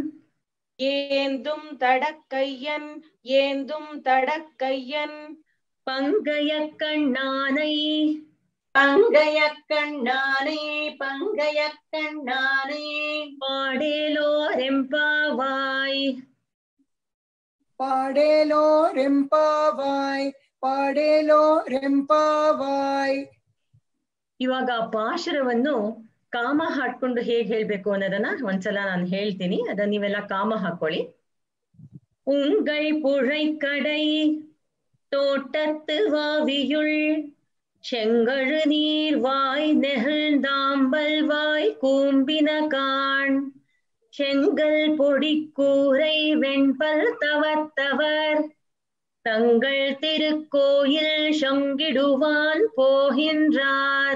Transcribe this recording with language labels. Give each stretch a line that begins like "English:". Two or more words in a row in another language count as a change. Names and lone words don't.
Tamil: ஏந்தும் தடக்கையன் ஏந்தும் தடக்கையன் பங்கய கண்ணானை பங்கய கண்ணானே பங்கய கண்ணானே பாடேலோரெம்பாவாய் பாடேலோரெம்பாவாய் பாடேலோரெம்பாவாய்.
Kannada: ಇವಾಗ ಪಾಶುರವನ್ನು ಕಾಮ ಹಾಡ್ಕೊಂಡು ಹೇಗ್ ಹೇಳ್ಬೇಕು ಅನ್ನೋದನ್ನ ಒಂದ್ಸಲ ನಾನು ಹೇಳ್ತೀನಿ, ಅದನ್ನ ನೀವೆಲ್ಲ ಕಾಮ ಹಾಕೊಳ್ಳಿ.
Tamil: ಉಂಗಳ್ ಪುழை கடை தோட்டத்து வாவியுள் செங்கழு நீர் வாய் நெகிழ்ந்தாம்பல் வாய் கூம்பின காண் செங்கல் பொடிக்கூரை வெண்பல் தவத்தவர் தங்கள் திருக்கோயில் சங்கிடுவான் போகின்றார்.